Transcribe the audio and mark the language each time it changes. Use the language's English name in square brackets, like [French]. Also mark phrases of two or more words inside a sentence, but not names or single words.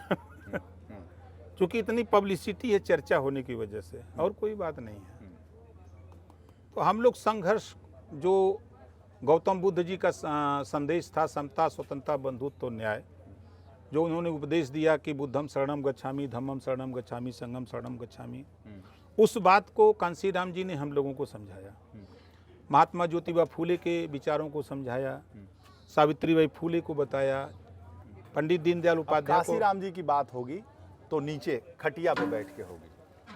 [Hindi] क्योंकि इतनी पब्लिसिटी है चर्चा होने की वजह से, और कोई बात नहीं है। तो हम लोग संघर्ष, जो गौतम बुद्ध जी का संदेश था, समता, स्वतंत्रता, बंधुत्व, न्याय, जो उन्होंने उपदेश दिया कि [Pali] बुद्धम शरणम गच्छामि, धम्मम शरणम गच्छामि, संघम शरणम गच्छामि, [Hindi] उस बात को कांसीराम जी ने हम लोगों को समझाया। महात्मा ज्योतिबा फूले के विचारों को समझाया, सावित्रीबाई फूले को बताया, पंडित दीनदयाल उपाध्याय को। कांसीराम जी की बात होगी तो नीचे खटिया पे बैठ के होगी।